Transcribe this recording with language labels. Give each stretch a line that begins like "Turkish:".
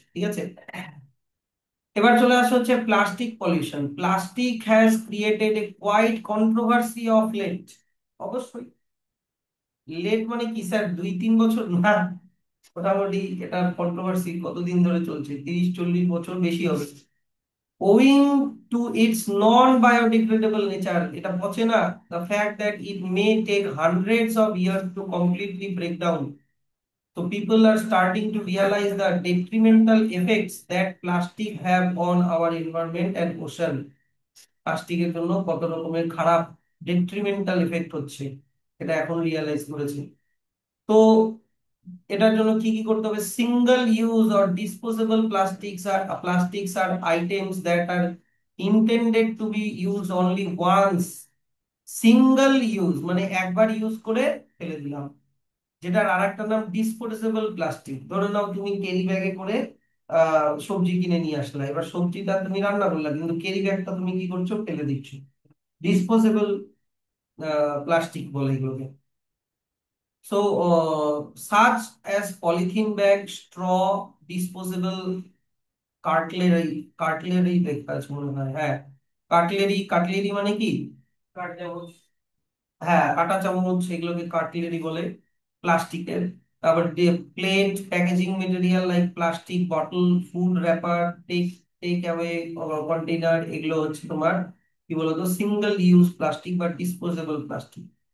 Bangla: ঠিক আছে, এবার চলে আসা হচ্ছে plastic pollution.
English: Plastic has created a quite controversy of late.
Bangla: অবশ্যই, লেট মানে কি স্যার 2-3 বছর না, মোটামুটি এটা কন্ট্রোভার্সি কতদিন ধরে চলছে, 30-40 বছর বেশি হবে।
English: Owing to its non-biodegradable nature,
Bangla: এটা পচে না,
English: the fact that it may take hundreds of years to completely break down. So people are starting to realize the detrimental effects that plastic have on our environment and ocean.
Bangla: প্লাস্টিকের জন্য কত রকমের খারাপ detrimental effect হচ্ছে, এটা এখন realise করেছে। তো এটার জন্য কি কি করতে হবে?
English: Single use or disposable plastics are items that are intended to be use only once.
Bangla: Single use মানে একবার ইউজ করে ফেলে দিলাম। যেটার আরেকটা নাম ডিসপোজেবল প্লাস্টিক। ধরে নাও তুমি ক্যারি ব্যাগে করে সবজি কিনে নিয়ে আসলা, এবার সবজিটা তুমি রান্না করলা কিন্তু ক্যারি ব্যাগটা তুমি কি করছো? ফেলে দিচ্ছ। ডিসপোজেবল প্লাস্টিক বলে এগুলোকে।
English: So, such as polythene bag, straw, disposable cutlery
Bangla: দেখা আছে মনে হয়, হ্যাঁ। কাটলেরি, কাটলেরি মানে কি? কাট চামচ। হ্যাঁ, কাঁটা চামচ, এগুলোকে কাটলেরি বলে প্লাস্টিকের।
English: তারপর plate, packaging material like plastic bottle, food wrapper, take take away container,
Bangla: এগুলো হচ্ছে তোমার কি বলতো
English: Single use plastic বা disposable plastic.